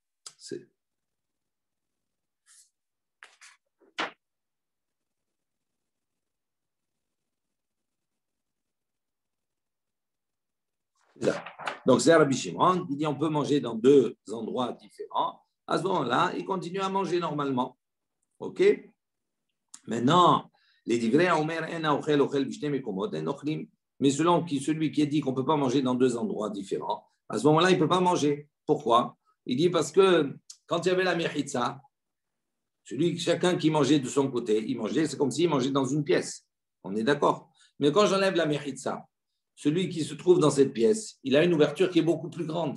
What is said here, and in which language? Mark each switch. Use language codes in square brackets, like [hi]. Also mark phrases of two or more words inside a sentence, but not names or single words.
[fr] Donc, c'est Rabbi Shimon qui dit on peut manger dans deux endroits différents. À ce moment-là, il continue à manger normalement. OK? [he] Maintenant, les דברי אומר אין אוכל בשני מקומות אין אוכלים. [fr] Mais celui qui a dit qu'on ne peut pas manger dans deux endroits différents, à ce moment-là, il ne peut pas manger. Pourquoi? Il dit parce que quand il y avait la mechitza, Chacun qui mangeait de son côté, il mangeait, c'est comme s'il mangeait dans une pièce. On est d'accord. Mais quand j'enlève la mechitza, celui qui se trouve dans cette pièce, il a une ouverture qui est beaucoup plus grande.